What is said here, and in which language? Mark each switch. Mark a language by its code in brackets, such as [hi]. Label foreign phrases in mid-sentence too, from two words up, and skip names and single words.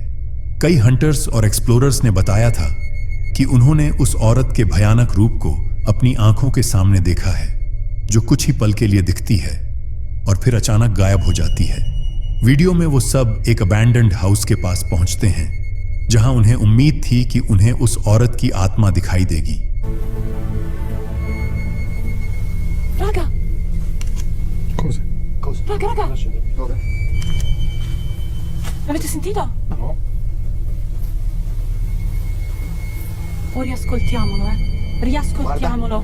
[hi] कई हंटर्स और एक्सप्लोरर्स ने बताया था कि उन्होंने उस औरत के भयानक रूप को अपनी आंखों के सामने देखा है, जो कुछ ही पल के लिए दिखती है और फिर अचानक गायब हो जाती है। वीडियो में वो सब एक [en] abandoned house [hi] के पास पहुंचते हैं, जहां उन्हें उम्मीद थी कि उन्हें उस औरत की आत्मा दिखाई देगी। [it] Raga, Cosa? raga, Dove? l'avete sentito? No. O riascoltiamolo, riascoltiamolo.